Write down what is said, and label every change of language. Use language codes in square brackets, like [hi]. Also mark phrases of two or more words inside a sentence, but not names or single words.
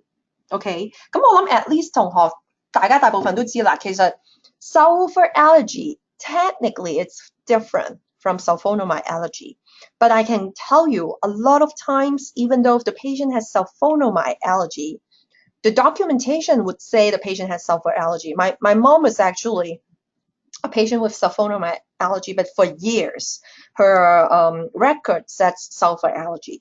[en] Okay, [yue] 咁我諗 [en] at least [yue] 同學大家大部分都知啦，其實 [en] sulfur allergy technically it's different from sulfonamide allergy. But I can tell you a lot of times, even though if the patient has sulfonamide allergy, the documentation would say the patient has sulfur allergy. My mom was actually a patient with sulfonamide allergy, but for years, her record says sulfur allergy.